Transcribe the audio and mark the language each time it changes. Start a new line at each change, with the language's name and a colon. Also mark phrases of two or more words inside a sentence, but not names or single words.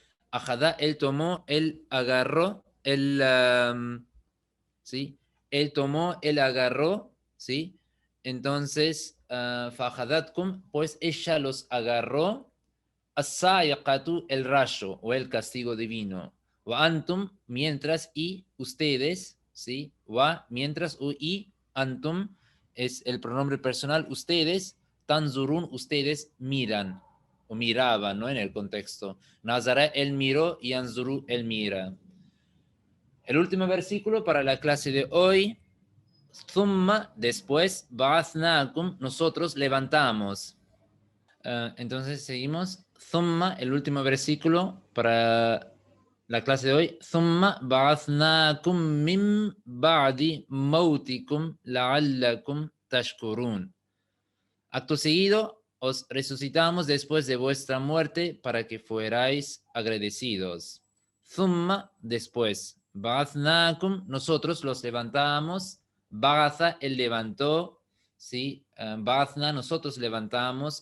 Spanish: Ajadá, él tomó, él agarró, ¿sí? Él tomó, él agarró, ¿sí? Entonces, fa'ajadatkum, pues ella los agarró. As-sa'iqatu, el rayo o el castigo divino.
Arabic: وأنتم,
Spanish: mientras, y ustedes, ¿sí? Wa, mientras, y antum es el pronombre personal, ustedes, tanzurun, ustedes miran o miraban, ¿no? En el contexto. Nazara, él miró, y anzuru, él mira. El último versículo para la clase de hoy. Thumma, después, ba'athnakum, nosotros levantamos. Entonces seguimos. Thumma, el último versículo para la clase de hoy.
Arabic: ثم بعثناكم من بعد موتكم لعلكم تشكرون.
Spanish: Acto seguido, os resucitamos después de vuestra muerte para que fuerais agradecidos. Thumma, después. Ba'athnakum, nosotros los levantamos. Ba'atha, él levantó. ¿Sí? Ba'athna, nosotros levantamos.